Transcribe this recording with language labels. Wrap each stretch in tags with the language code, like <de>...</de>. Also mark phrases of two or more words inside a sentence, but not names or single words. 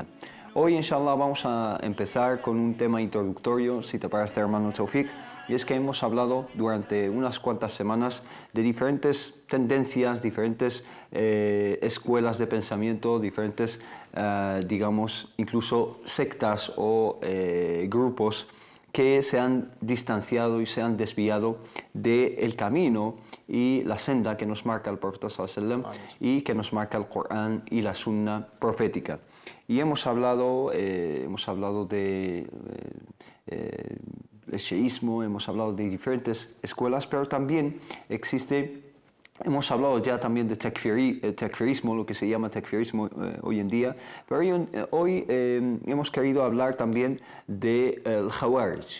<es>Hoy, inshallah, vamos a empezar con un tema introductorio, si te parece, hermano Tawfiq, y es que hemos hablado durante unas cuantas semanas de diferentes tendencias, diferentes escuelas de pensamiento, diferentes, digamos, incluso sectas o grupos que se han distanciado y se han desviado del camino y la senda que nos marca el profeta</es> <ar>صلى الله عليه وسلم</ar> <es>y que nos marca el Corán y la Sunna profética. Y hemos hablado de el shiismo, hemos hablado de diferentes escuelas, pero también hemos hablado ya también de takfirismo, lo que se llama takfirismo hoy en día, pero hoy hemos querido hablar también del Khawarij.</es>